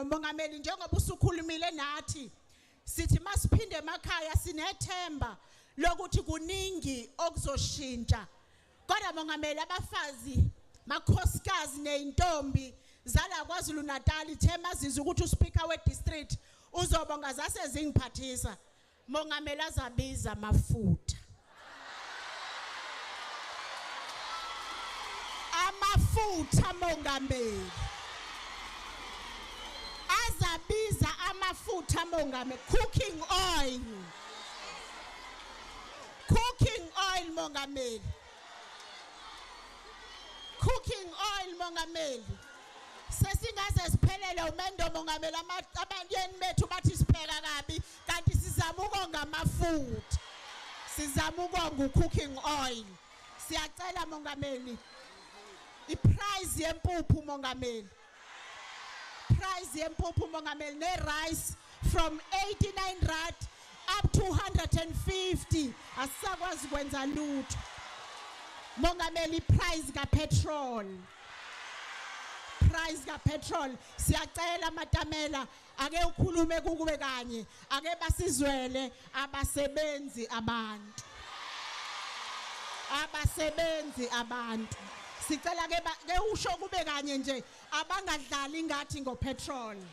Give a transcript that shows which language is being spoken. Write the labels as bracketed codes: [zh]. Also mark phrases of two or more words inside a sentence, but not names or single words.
[zu] Mongameli njengoba usukhulumile nathi sithi masiphinde emakhaya sinethemba lokuthi kuningi okuzoshintsha. Kodwa mongameli abafazi makhosikazi neintombi zala KwaZulu Natal ithema zizwe ukuthi uSpeaker we-district uzobonga zase zingiphathisa. Mongameli azabiza amafutha. Amafutha mongameli. Azabiza amafutha mongameli. [en] Cooking oil. Cooking oil mongameli. Cooking oil mongameli. [zu] Sesingaze siphelele umendo mongameli abantweni bethu bathi sipheka kabi kanti sizama ukonga amafutha. Sizama ukonga [en] cooking oil. [zu] Siyacela mongameli. I-price yempuphu mongameli. Price yempuphu mongameli ne rice [en] from 89 rand up to 150 [zu] asakwazi kwenza lutho. Mongameli price ka petrol. Price ka petrol siyacela matamela ake ukhulume kukube kanye ake basizwele abasebenzi abantu. Abasebenzi abantu. Sicela ke usho kube kanye nje abangadlali ngathi ngo petrol.